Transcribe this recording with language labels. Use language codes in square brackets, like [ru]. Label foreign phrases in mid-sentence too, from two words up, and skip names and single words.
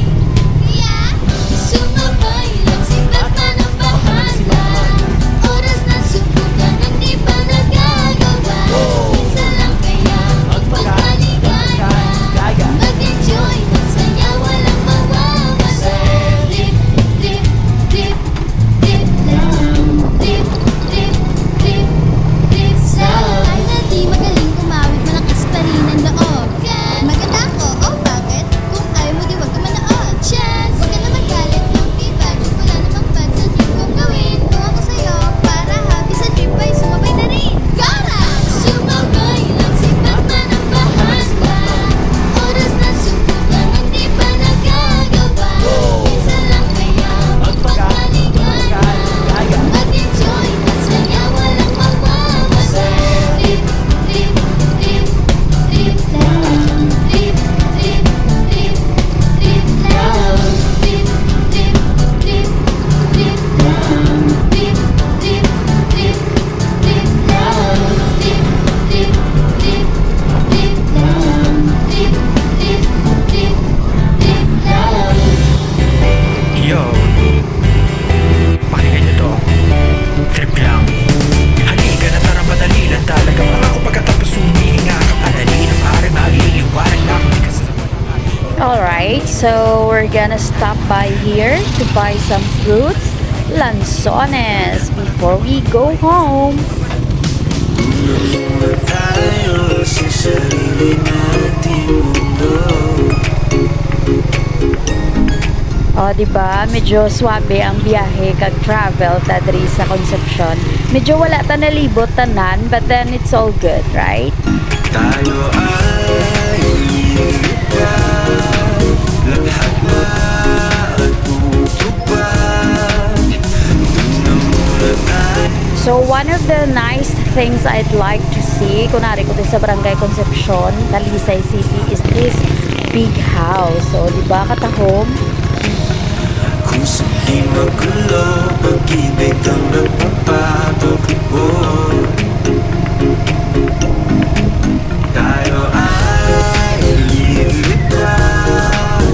[tl] Kaya sumabay lang si Batman ang bahala. Oras na subukan ang di pa nagagawa. Minsan lang kaya magpakaligaya. Mag-enjoy, magsaya, walang mawawala. Dip, dip, dip, dip lang. Dip, dip, dip, dip lang. Ay na di magaling kumawit, malakas pa rin ang loob. Maganda ako, oh bakit? Kung ayaw mo di wag ka manood. Chance, wag ka na magalit ng feedback. Wala namang bad sa trip kong gawin. Kung ako sa'yo, para happy sa trip ay sumabay na rin. Gara! Sumabay lang si Batman ang bahala. Oras na subukan ang di pa nagagawa. Minsan lang kaya magpakaligaya. Mag-enjoy, masaya, walang mawawala. Dip, dip, dip, dip lang. Dip, dip, dip, dip lang. Dip, dip, dip, dip lang. Dip, dip, dip, dip lang. Dip, dip, dip, dip lang. Dip, dip, dip, dip lang. Yo, pakinggan nyo to. Trip lang. Halika na tara madali lang talaga. Ako pagkatapos humihinga ka padali na pare maliliwanag na ako di ka sa [en] Alright, so we're gonna stop by here to buy some fruits, lanzones, before we go home. [tl] Tayo sa sarili nating mundo. O, diba? [hil] Medyo swabe ang biyahe kag travel ta diri sa Concepcion. Medyo wala ta nalibot tanan, [en] but then it's all good, right? [tl] Tayo ay lilipad. Lahat na at tutupad. Una muna tayo. [en] So, one of the nice things I'd like to see, [tl] kunwari ko sa [en] Barangay Concepcion, Talisay City, is this big house. So, [hil] diba, katahom? [tl] Kung di magulo, pag-ibig ang nagpapatok. Tayo ay lilipad.